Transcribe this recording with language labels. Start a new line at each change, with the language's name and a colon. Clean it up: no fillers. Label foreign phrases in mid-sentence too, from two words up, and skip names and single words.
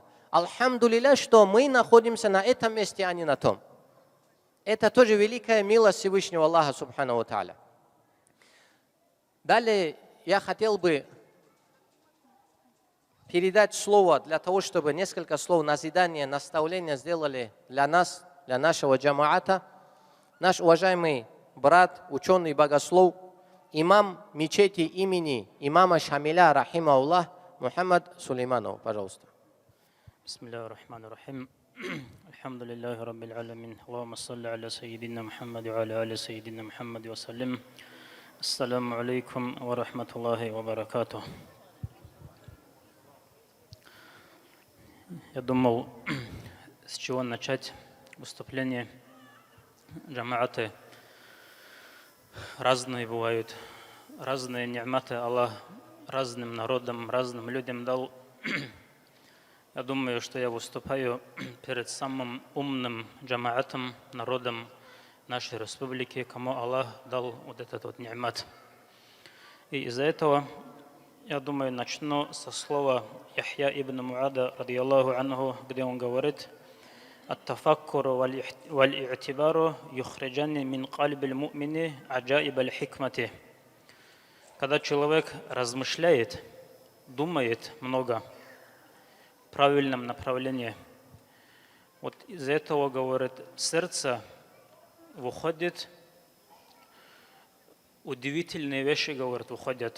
Russian: Алхамдулилля, что мы находимся на этом месте, а не на том. Это тоже великая милость Всевышнего Аллаха,
Arabic: سبحانه وتعالى.
Russian: Далее я хотел бы передать слово для того, чтобы несколько слов назидания, наставления сделали для нас, для нашего джамаата. Наш уважаемый брат, ученый, богослов, имам мечети имени имама Шамиля, рахимахуллах, Мухаммад Сулейманов, пожалуйста.
Arabic: بسم الله الرحمن الرحيم. الحمد لله رب العالمين. اللهم صل على سيدنا محمد وعلى آل سيدنا محمد وسلم. السلام عليكم ورحمة الله وبركاته.
Russian: Я думал, с чего начать выступление. Джамааты разные бывают, разные ни'маты Аллах разным народам, разным людям дал. Я думаю, что я выступаю перед самым умным джамаатом, народом нашей республики, кому Аллах дал вот этот вот ни'мат. И из-за этого, я думаю, начну со слова Яхья ибн Муада,
Arabic: رضي الله عنه,
Russian: где он говорит:
Arabic: «التفكر والاعتبار يخرجان من قلب المؤمن عجائب الحكمة».
Russian: Когда человек размышляет, думает много в правильном направлении, вот из этого, говорит, сердце выходит, удивительные вещи, говорит, выходят.